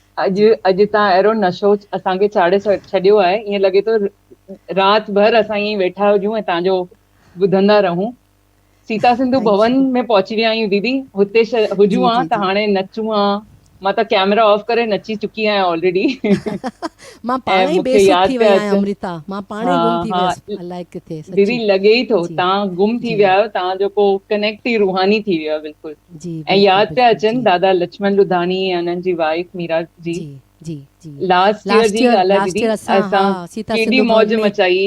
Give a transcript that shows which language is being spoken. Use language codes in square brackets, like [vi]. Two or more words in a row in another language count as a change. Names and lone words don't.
[sd] अॼु तव्हां अहिड़ो नशो असांखे चाढ़े छॾियो आहे ईअं लॻे थो राति भर असां ईअं वेठा हुजूं ऐं तव्हांजो ॿुधंदा रहूं सीता सिंधु भवन में पहुची विया आहियूं दीदी हुते हुजूं हा त हाणे नचूं हा मां त [en] camera off [sd] करे नची चुकी आहियां ऑलरेडी मां पाण ई बेसुध थी वई आहियां अमृता मां पाण ई गुम थी वियसि अलाए किथे दीदी लॻे ई थो तव्हां गुम थी विया आहियो तव्हां जेको कनेक्ट ई रूहानी थी वियो आहे बिल्कुलु ऐं यादि पिया अचनि दादा लक्ष्मण लुधानी ऐं उन्हनि जी वाइफ मीरा जी [en] last year [sd] जी ॻाल्हि आहे दीदी असां केॾी मौज मचाई